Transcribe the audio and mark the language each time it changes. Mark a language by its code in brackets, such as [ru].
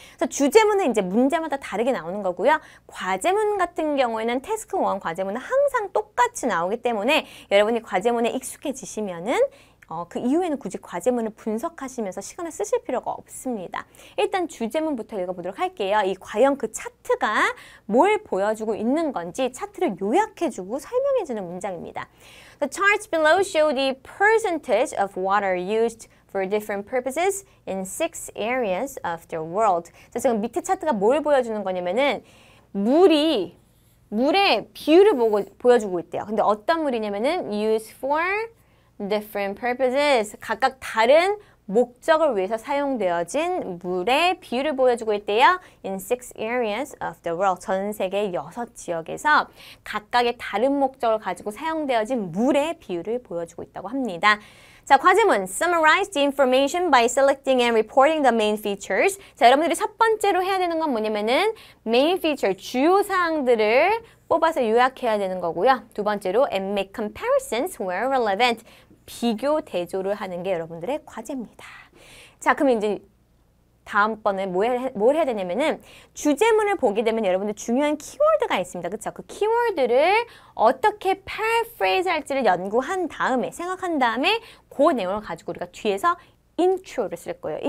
[ko] 그래서 주제문은 이제 문제마다 다르게 나오는 거고요. 과제문 같은 경우에는 태스크 1 과제문은 항상 똑같이 나오기 때문에 여러분이 과제문에 익숙해지시면은 그 이후에는 굳이 과제문을 분석하시면서 시간을 쓰실 필요가 없습니다. 일단 주제문부터 읽어보도록 할게요. 이 과연 그 차트가 뭘 보여주고 있는 건지 차트를 요약해주고 설명해주는 문장입니다. [en] The charts below show the percentage of water used for different purposes in 6 areas of the world. [ko] 자, 지금 밑에 차트가 뭘 보여주는 거냐면은 물의 비율을 보여주고 있대요. 근데 어떤 물이냐면은 [en] used for different purposes. [ko] 각각 다른 목적을 위해서 사용되어진 물의 비율을 보여주고 있대요. [en] In 6 areas of the world. [ko] 전 세계 6지역에서 각각의 다른 목적을 가지고 사용되어진 물의 비율을 보여주고 있다고 합니다. 자, 과제문 [en] Summarize the information by selecting and reporting the main features. [ko] 자, 여러분들이 첫 번째로 해야 되는 건 뭐냐면은 main feature, 주요 사항들을 뽑아서 요약해야 되는 거고요. 두 번째로 [en] and make comparisons where relevant. [ko] 비교, 대조를 하는 게 여러분들의 과제입니다. 자, 그럼 이제 다음번에 뭘 해야 되냐면은 주제문을 보게 되면 여러분들 중요한 키워드가 있습니다. 그쵸? 그 키워드를 어떻게 paraphrase 할지를 연구한 다음에, 생각한 다음에 그 내용을 가지고 우리가 뒤에서 intro를 쓸 거예요.